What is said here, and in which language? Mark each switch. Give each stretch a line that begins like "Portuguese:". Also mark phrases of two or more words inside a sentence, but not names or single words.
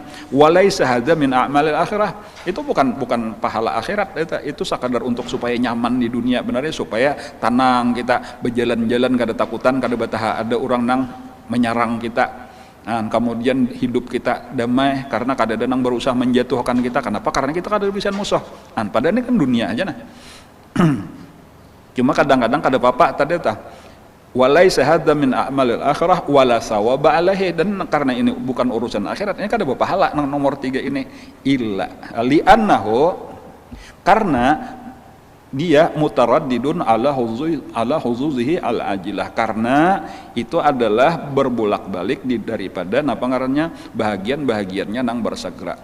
Arabic: وليس هذا من أعمال الآخرة.
Banjar: Itu bukan pahala akhirat, itu sekadar untuk supaya nyaman di dunia, benarnya supaya tenang kita berjalan-jalan kada takutan, kada bataha ada orang nang menyerang kita. Nah, kemudian hidup kita damai karena kada ada nang berusaha menjatuhkan kita.
Indonesian: Kenapa?
Banjar: Karena kita kada bisa musuh. Nah, padahal ini kan dunia aja nah. Cuma kadang-kadang kada apa-apa tadi
Arabic: وليس هذا من أعمال الآخرة ولا ثواب عليه,
Banjar: dan karena ini bukan urusan akhirat, ini kada berpahala nomor 3 ini
Arabic: إلا لأنه,
Banjar: karena dia
Arabic: متردد على حظوظه العاجلة,
Banjar: karena itu adalah berbolak-balik daripada napa ngarannya bahagian-bahagiannya nang bersegera.